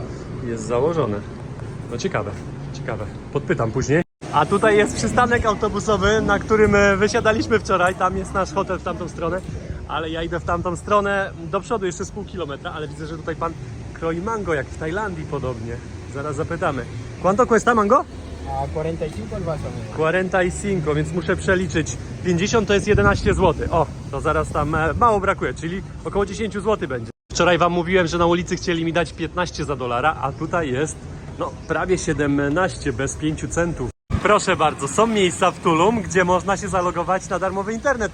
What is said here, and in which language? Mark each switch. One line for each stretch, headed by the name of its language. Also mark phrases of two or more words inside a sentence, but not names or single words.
Polish: Jest założone. No ciekawe, ciekawe. Podpytam później. A tutaj jest przystanek autobusowy, na którym wysiadaliśmy wczoraj. Tam jest nasz hotel w tamtą stronę, ale ja idę w tamtą stronę do przodu jeszcze z pół kilometra, ale widzę, że tutaj pan kroi mango, jak w Tajlandii podobnie. Zaraz zapytamy.
Spanish: ¿Cuánto cuesta mango? A 45 el vaso, amigo. 45,
Polish: więc muszę przeliczyć. 50 to jest 11 zł. O, to zaraz tam mało brakuje, czyli około 10 zł będzie. Wczoraj wam mówiłem, że na ulicy chcieli mi dać 15 za dolara, a tutaj jest no prawie 17 bez 5 centów. Proszę bardzo, są miejsca w Tulum, gdzie można się zalogować na darmowy internet.